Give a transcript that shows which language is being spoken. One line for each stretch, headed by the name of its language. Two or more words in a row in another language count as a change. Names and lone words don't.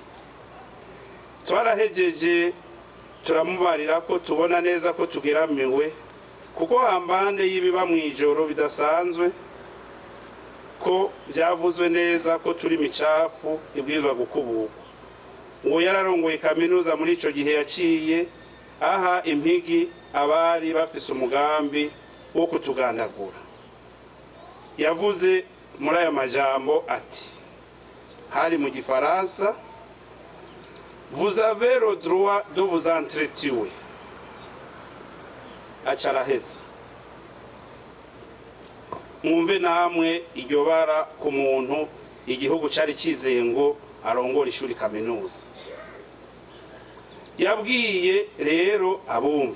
Rundi: Twarahejeje turamubarira ko tubona neza ko tugeramiwe, kuko hambande y'ibiba mwijoro bidasanzwe ko byavuzwe neza ko turi micafu ibwirizwa gukuburwa. Uwo yararongoye kaminuza muri ico gihe yaciye aha impigi abari bafise umugambi wo kutugandagura. Yavuze muri aya majambo ati, hari mu gifaransa,
French: vous avez le droit de vous entretuer.
Rundi: Acaraheza. Mwumve namwe iryo bara ku muntu igihugu cari cizeye ngo arongora ishuri kaminuza. Yabwiye rero abumva.